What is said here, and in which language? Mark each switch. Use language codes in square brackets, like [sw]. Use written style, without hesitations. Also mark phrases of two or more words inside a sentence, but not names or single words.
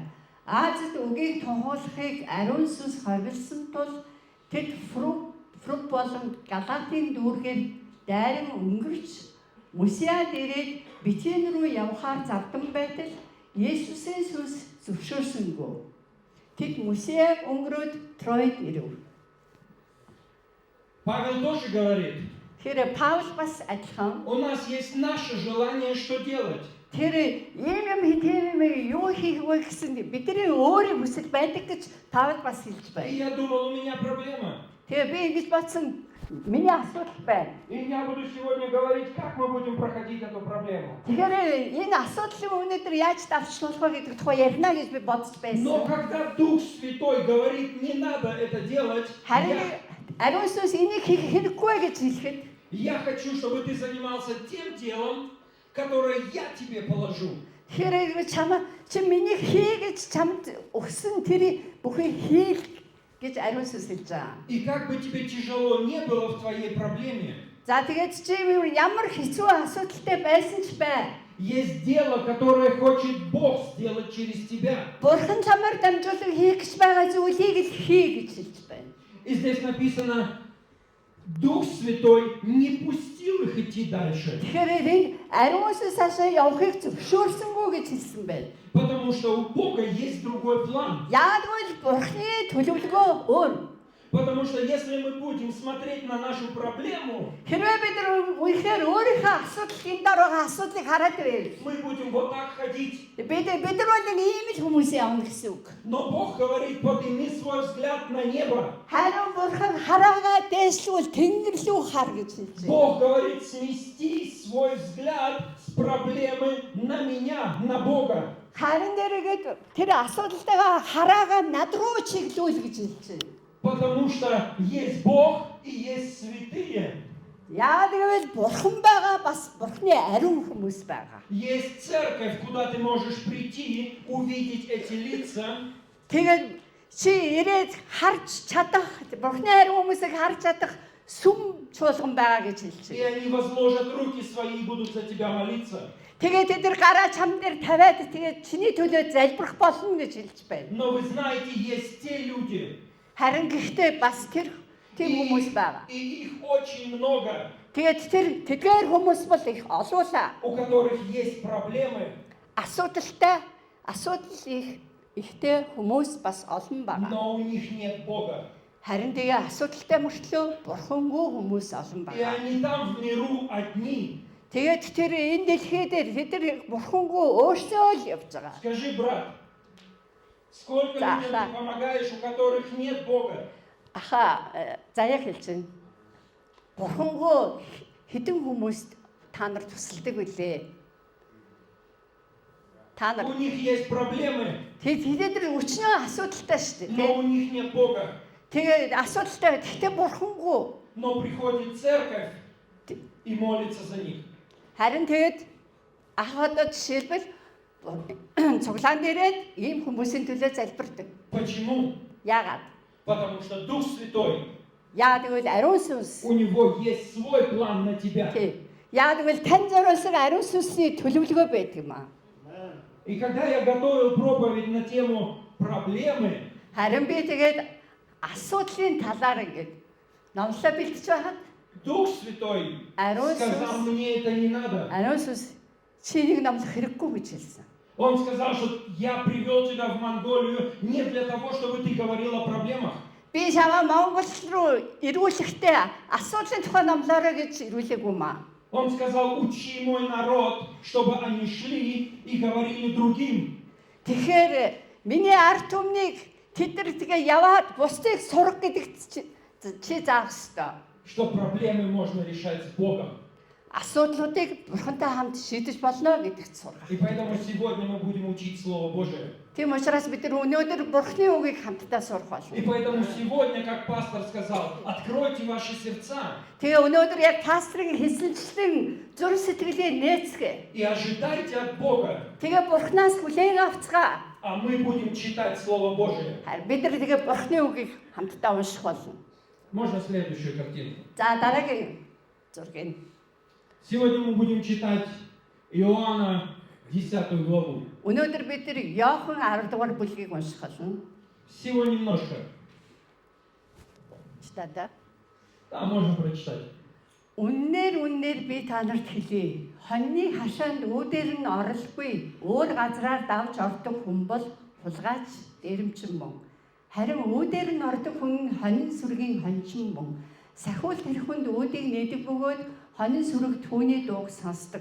[mn] Азид үгийг тунхаглахыг ариун сүнс ховилсан тул тэд Фруг болон Галатийн дүүргээр дайран өнгөрч Мусиад ирээд Битэн рүү явхаар завдан байтал Есүсийн сүнс зөвшөөрсөнгүй. Тэд Мусиаг өнгөрөөд Троид ирэв. [ru] Павел тоже говорит. [mn] Тэр Паул бас адилхан. [ru] У нас есть наше желание, что делать. [mn] Тэр юм юу хийх вэ гэсэн бидний өөрийн хүсэл байдаг гэж Паул бас хэлж [ru] И [mn] байна. [ru] я думал, у меня проблема. [mn] Тэгээ би ингэж бодсон миний асуудал байна. [ru] И я буду сегодня говорить, как мы будем проходить эту проблему. [mn] Тэгэхээр энэ асуудлыг өнөөдөр яаж давчлуулах вэ гэдэг тухай ярина гэж би бодож байсан. [ru] Но когда Дух Святой говорит, не надо это делать, [mn] Ариун сүнс энийг хийх хэрэггүй гэж хэлэхэд [ru] я хочу, чтобы ты занимался тем делом, которое я тебе положу. [mn] Тэгэхээр чи миний хий гэж чамд өгсөн тэр бүхий хий гэж ариун сүнс хэлж байгаа. [ru] И как бы тебе тяжело не было в твоей проблеме, [mn] За тэгээд чи ямар хэцүү асуудалтай байсан ч бай. [ru] есть дело, которое хочет Бог сделать через тебя. [mn] Бурхан чамаар дамжуулан хийх гэж байгаа зүйлийг л хий гэж хэлж байна. [ru] И здесь написано, Дух Святой не пустил их идти дальше. [mn] Тэгэхээр энэ ариун сүнс цаашаа явахыг зөвшөөрсөнгүй гэж хэлсэн байна. [ru] Потому что у Бога есть другой план. [mn] Яагаад гэвэл Бурхны төлөвлөгөө өөр. [ru] Потому что если мы будем смотреть на нашу проблему, [mn] Хэрвээ бид үнэхээр өөрийнхөө асуудлын дор байгаа асуудлыг хараад байвал [ru] мы будем вот так ходить. [mn] бид нар бол ийм л хүмүүс явна гэсэн үг. [ru] Но Бог говорит, подними свой взгляд на небо. [mn] Харин Бурхан хараагаа дээшлүүл тэнгэр рүү хар гэж хэлж байна. [ru] Бог говорит, смести свой взгляд с проблемы на меня, на Бога. [mn] Харин дээргээд тэр асуудалтайгаа хараагаа над руу чиглүүл гэж хэлж байна. [ru] Потому что есть Бог и есть святые. [mn] Яагаад гэвэл Бурхан байгаа бас Бурханы ариун хүмүүс байгаа. [ru] Есть церковь, куда ты можешь прийти, увидеть эти лица. [mn] Тэгээд чи ирээд харж чадах Бурханы ариун хүмүүсийг харж чадах сүм чуулган байгаа гэж хэлж [ru] И [mn] байна. [ru] они возложат руки свои и будут за тебя молиться. [mn] Тэгээд тэд нар гараа чам дээр тавиад тэгээд чиний төлөө залбирах болно гэж хэлж байна. [ru] Но вы знаете, есть те люди, [mn] Харин гэхдээ бас тийм хүмүүс байгаа. [ru] и их очень много, [mn] Тэгээд тэдгээр хүмүүс бол их олуулаа. [ru] у которых есть проблемы, [mn] Асуудал ихтэй хүмүүс бас олон байгаа. [ru] но у них нет Бога. [mn] Харин тэгээ асуудалтай мөртлөө Бурхангүй хүмүүс олон [ru] И [mn] байгаа. [ru] они там в миру одни. [mn] Тэгээд тэр энэ дэлхий дээр тэд Бурхангүй өөрсдөө л явж байгаа. [ru] Скажи, брат, сколько Да, людям да. ты помогаешь, у которых нет Бога? [mn] Заяа хэлж байна. Бурхангүй хэдэн хүмүүст та нар тусалдаг вүлээ? Та нар [ru] У них есть проблемы, [mn] тэд өчнөө асуудалтай шүү дээ. [ru] но у них нет Бога. [mn] Тэгээд асуудалтай гэхдээ Бурхангүй. [ru] Но приходит церковь и молится за них. [mn] Харин тэгээд ах одоо жишээлбэл цуглаан дээрээ ийм хүмүүсийн төлөө залбирдаг. [ru] Почему? [mn] Яагаад? [ru] Потому что Дух Святой, [mn] Яагаад гэвэл ариун сүнс. [ru] у него есть свой план на тебя. [mn] Яагаад гэвэл тань зориулсан ариун сүнсний төлөвлөгөө байдаг юм аа. [ru] И когда я готовил проповедь на тему проблемы, [mn] Харин би тэгээд асуудлын талаар ингээд номлоо бэлтэж байхад [ru] Дух Святой [mn] ариун [ru] сказал, [mn] сүнс [ru] мне это не надо. [mn] ариун сүнс чинийг номлох хэрэггүй гэж хэлсэн. [ru] Он сказал, что я привел тебя в Монголию не для того, чтобы ты говорил о проблемах. [mn] Би чамаа Монгол руу ирүүлэхдээ асуудлын тухай номлоорой гэж ирүүлээгүй маа. [ru] Он сказал, учи мой народ, чтобы они шли и говорили другим. [mn] Тэгэхээр миний ард түмнийг тэд нар тэгээ яваад бусдыг сурах гэдэгт чи заах ёстой. [ru] Что проблемы можно решать с Богом. [mn] Асуудлуудыг Бурхантай хамт шийдэж болно гэдэгт сурах. [ru] И поэтому сегодня мы будем учить Слово Божие. [mn] Тийм учраас бид нар өнөөдөр Бурханы үгийг хамтдаа сурах [ru] И [mn] болно. [ru] поэтому сегодня, как пастор сказал, откройте ваши сердца [mn] Тэгээ өнөөдөр яг пастрын хэлсэнчлэн зүрх сэтгэлээ нээцгээ. [ru] и ожидайте от Бога. [mn] Тэгээ Бурханаас хүлээн авцгаа. [ru] А мы будем читать Слово Божие. [mn] Бид нар тэгээ Бурханы үгийг хамтдаа унших болно. [ru] Можно следующую картинку? [mn] За дараагийн зургийг. [ru] Сегодня мы будем читать Иоанна 10 главу. [mn] Өнөөдөр бид нар Иохан 10 дугаар бүлгийг унших болно. [ru] Всего немножко. Читаа. Да, можно прочитать. [mn] Үннээр би та нарт хэлье. Хоньны хашаанд үүдээр нь оролгүй өөр газраар давж ордог хүн бол хулгайч дээрэмчин мөн. Харин үүдээр нь ордог хүн хонин сүргийн хончин мөн. Сахиул тэр хүнд үүдийг нээдэг бөгөөд хонин сүрэг түүний дууг сонсдог.